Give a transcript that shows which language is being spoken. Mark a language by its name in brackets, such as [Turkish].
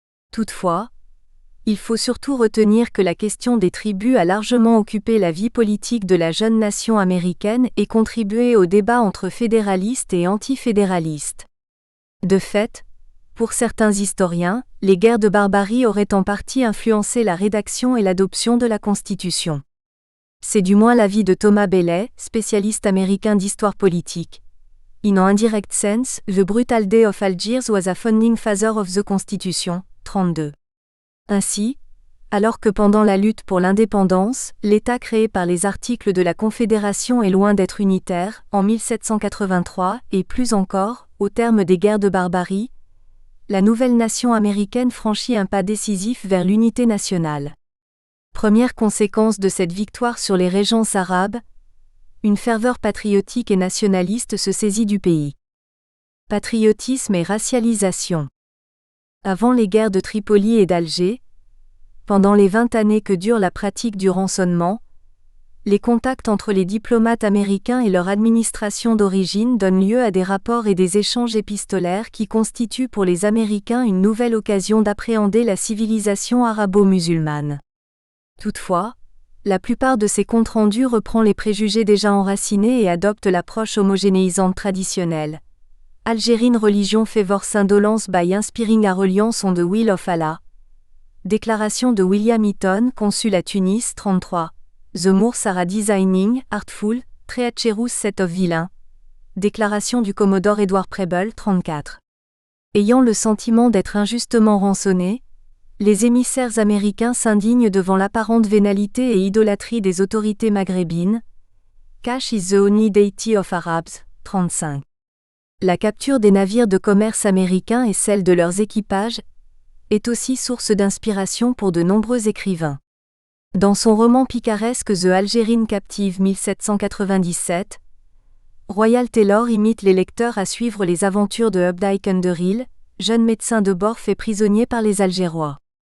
[French] Toutefois, il faut surtout retenir que la question des tribus a largement occupé la vie politique de la jeune nation américaine et contribué au débat entre fédéralistes et antifédéralistes. De fait, pour certains historiens, les guerres de barbarie auraient en partie influencé la rédaction et l'adoption de la Constitution. C'est du moins l'avis de Thomas Bailey, spécialiste américain d'histoire politique. [English] In an indirect sense, the brutal day of Algiers was a founding father of the Constitution, 32. [French] Ainsi, alors que pendant la lutte pour l'indépendance, l'État créé par les articles de la Confédération est loin d'être unitaire, en 1783, et plus encore, au terme des guerres de barbarie, la nouvelle nation américaine franchit un pas décisif vers l'unité nationale. Première conséquence de cette victoire sur les régences arabes, une ferveur patriotique et nationaliste se saisit du pays. Patriotisme et racialisation. Avant les guerres de Tripoli et d'Alger, pendant les 20 années que dure la pratique du rançonnement, les contacts entre les diplomates américains et leur administration d'origine donnent lieu à des rapports et des échanges épistolaires qui constituent pour les Américains une nouvelle occasion d'appréhender la civilisation arabo-musulmane. Toutefois, la plupart de ces comptes rendus reprend les préjugés déjà enracinés et adopte l'approche homogénéisante traditionnelle. [English] Algérine religion favors indolence by inspiring a reliance on the will of Allah. [French] Déclaration de William Eaton, consul à Tunis, 33. [English] The Moors are a designing, artful, treacherous set of villains. [French] Déclaration du Commodore Edward Preble, 34. Ayant le sentiment d'être injustement rançonnés, les émissaires américains s'indignent devant l'apparente vénalité et idolâtrie des autorités maghrébines. [English] Cash is the only deity of Arabs, 35. [French] La capture des navires de commerce américains et celle de leurs équipages est aussi source d'inspiration pour de nombreux écrivains. Dans son roman picaresque The Algerine Captive 1797, Royal Taylor imite les lecteurs à suivre les aventures de Updike Underhill, jeune médecin de bord fait prisonnier par les Algérois.